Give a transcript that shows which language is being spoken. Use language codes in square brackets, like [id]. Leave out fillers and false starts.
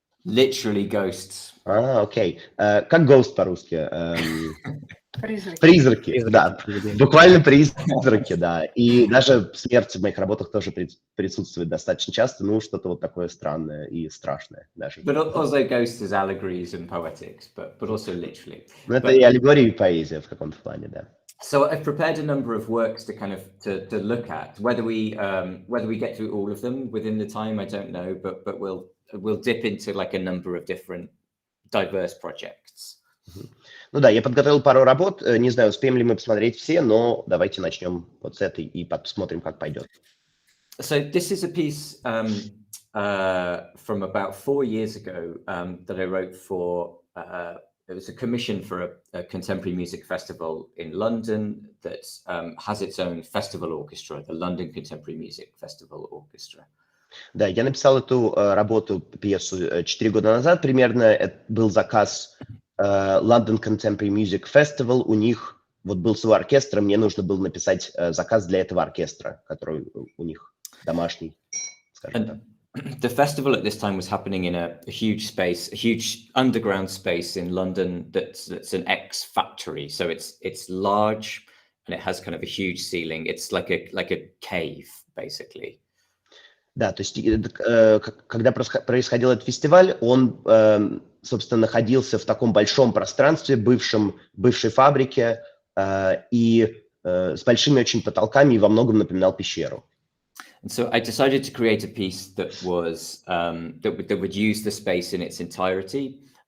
[en] Literally ghosts. [ru] Окей. Как ghost по-русски? Призраки. Призраки, да. Буквально призраки, да. И даже смерть в моих работах тоже присутствует достаточно часто, что-то вот такое странное и страшное даже. [en] But also ghosts as allegories and poetics, but also literally. [ru] Это и аллегория, и поэзия в каком-то плане, да. [en] So I've prepared a number of works to kind of to look at. Whether we get through all of them within the time, I don't know, but we'll dip into like a number of different diverse projects. [ru] Да, я подготовил пару работ, не знаю, успеем ли мы посмотреть все, но давайте начнем вот с этой и посмотрим, как пойдет. [en] So this is a piece from about 4 years ago that I wrote for, it was a commission for a contemporary music festival in London that has its own festival orchestra, the London Contemporary Music Festival Orchestra. [ru] Да, я написал эту работу, пьесу 4 года назад примерно, это был заказ London Contemporary Music Festival, у них вот был свой оркестр, мне нужно было написать заказ для этого оркестра, который у них домашний, скажем так. [en] The festival at this time was happening in a huge space, a huge underground space in London that's an ex-factory. So it's large and it has kind of a huge ceiling. It's like a cave, basically. [ru] Да, то есть когда происходил этот фестиваль, он, собственно, находился в таком большом пространстве, бывшей фабрике, и с большими очень потолками и во многом напоминал пещеру. [en] And so I decided to create a piece that was that would use the space in its entirety.